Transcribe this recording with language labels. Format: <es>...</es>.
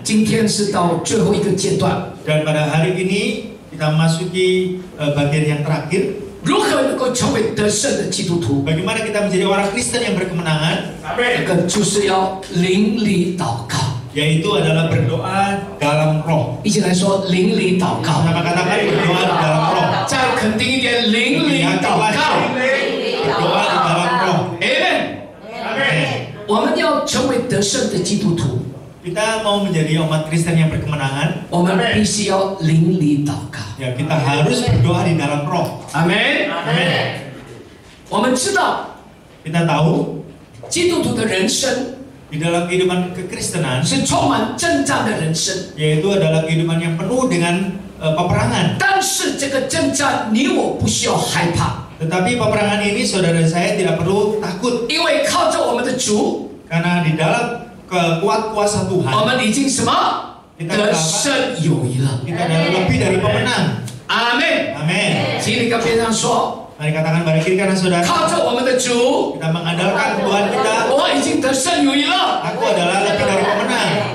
<zh>今天是到最后一个阶段，</zh> <id>dan pada hari ini kita memasuki bagian yang terakhir.</id> <zh>如何能够成为得胜的基督徒？</zh> <id>Bagaimana kita menjadi orang Kristen yang berkemenangan?</id> <zh>这个就是要灵里祷告，</zh> <id>yaitu adalah berdoa dalam roh。</id> <zh>一起来说灵里祷告。</zh> <id>Sama katakan berdoa dalam roh。</id> <zh>再肯定一点，灵里祷告。</zh> <id>berdoa dalam roh。 Amen。</id> <zh>我们要成为得胜的基督徒。</zh> <id>Kita mau menjadi umat Kristen yang berkemenangan.</id> <zh>我们必须要灵里祷告。</zh> <id>kita harus berdoa di dalam roh.</id> <zh>Amen。 我们知道，</zh> <id>kita tahu</id> <zh>基督徒的人生</zh> <id>di dalam kehidupan kekristenan</id> <zh>是充满征战的人生，</zh> <id>yaitu adalah kehidupan yang penuh dengan peperangan.</id> <zh>但是这个征战你我不需要害怕，</zh> <id>Tetapi peperangan ini saudara saya tidak perlu takut.</id> <zh>因为靠着我们的主，</zh> <id>karena di dalam kekuatan kuasa Tuhan</id> <zh>我们已经什么得胜有余了。</zh> <id>kita adalah lebih dari pemenang. Amin。 Amin.</id> <zh>请你跟别人说，</zh> <id>Mari katakan pada kiri kanan saudara.</id> <zh>靠着我们的主，</zh> <id>kita mengandalkan Tuhan kita.</id> <zh>我已经得胜有余了。</zh> <id>Aku adalah lebih dari pemenang.</id>